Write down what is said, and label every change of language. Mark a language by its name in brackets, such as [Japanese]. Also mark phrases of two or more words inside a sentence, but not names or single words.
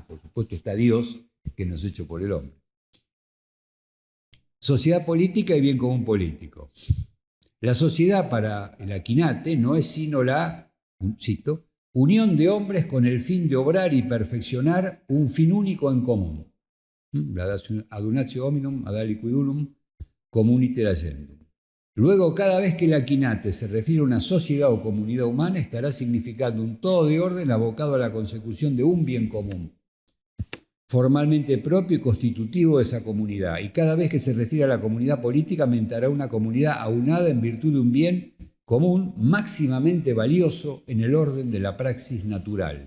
[Spanish] Por supuesto está Dios, que nos ha hecho por el hombre. Sociedad política y bien común político. La sociedad para el Aquinate no es sino la, cito, unión de hombres con el fin de obrar y perfeccionar un fin único en común. [Latin] La adunatio hominum ad aliquidulum communiter agendum. [Spanish] Luego, cada vez que el Aquinate se refiere a una sociedad o comunidad humana, estará significando un todo de orden abocado a la consecución de un bien común, formalmente propio y constitutivo de esa comunidad. Y cada vez que se refiere a la comunidad política, mentará una comunidad aunada en virtud de un bien común máximamente valioso en el orden de la praxis natural.